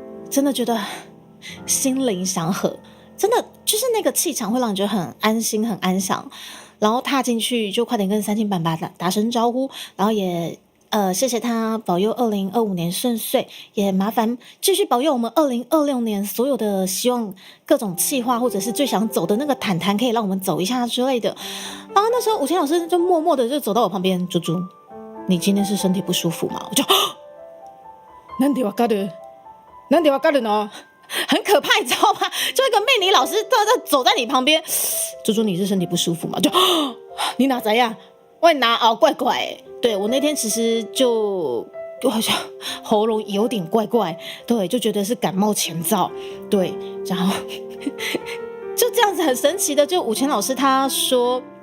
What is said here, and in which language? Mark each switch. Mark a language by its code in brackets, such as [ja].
[zh] 真的觉得心灵祥和，真的就是那个气场会让你觉得很安心很安详，然后踏进去就快点跟三清板板打声招呼，然后也谢谢他保佑2025年顺遂，也麻烦继续保佑我们2026年所有的希望各种企划或者是最想走的那个坦坦可以让我们走一下之类的。然后那时候5000老师就默默的就走到我旁边，猪猪你今天是身体不舒服吗？我就 [ja] なんでわかるなんでわかるの？ [zh] 很可怕，你知道吗？就一个命理老师走在你旁边，猪猪你是身体不舒服吗？就你哪怎样？我哪怪怪对，我那天其实就好像喉咙有点怪怪，对，就觉得是感冒前兆，对，然后就这样子很神奇的，就5000老师他说。